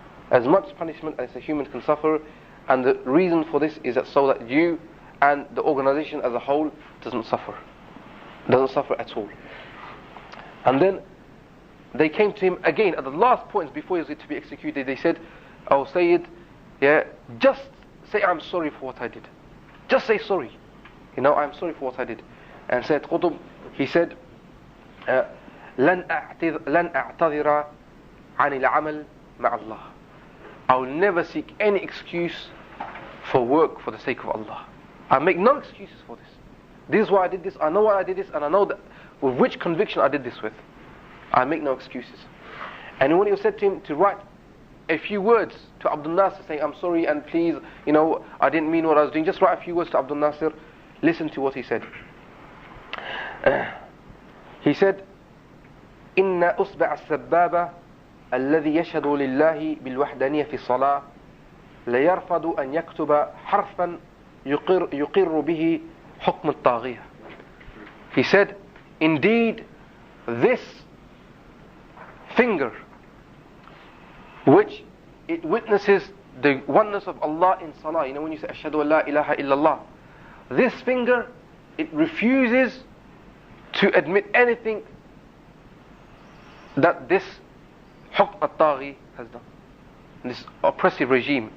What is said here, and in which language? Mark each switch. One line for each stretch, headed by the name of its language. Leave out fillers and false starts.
English: As much punishment as a human can suffer, and the reason for this is that so that you and the organization as a whole doesn't suffer at all. And then they came to him again at the last points before he was to be executed. They said, "Oh Sayyid, just say I'm sorry for what I did. Just say sorry. I'm sorry for what I did." And Sayyid Qutb, he said,
Arabic: لن أعتذر عن العمل مع الله.
English: I will never seek any excuse for work for the sake of Allah. I make no excuses for this. This is why I did this. I know why I did this, and I know that with which conviction I did this with. I make no excuses. And when he was said to him to write a few words to Abdul Nasser saying, I'm sorry and please, I didn't mean what I was doing, just write a few words to Abdul Nasser. Listen to what he said. He said,
Arabic: إن أصبع السبابة الذي يشهد لله بالوحدانية في الصلاة ليرفض أن يكتب حرفا يقر به حكم الطاغية.
English: He said, indeed, this finger, which it witnesses the oneness of Allah in salah, when you say
Arabic: ashhadu an la ilaha illallah,
English: this finger, it refuses to admit anything that this hukm al-taghi has done, this oppressive regime.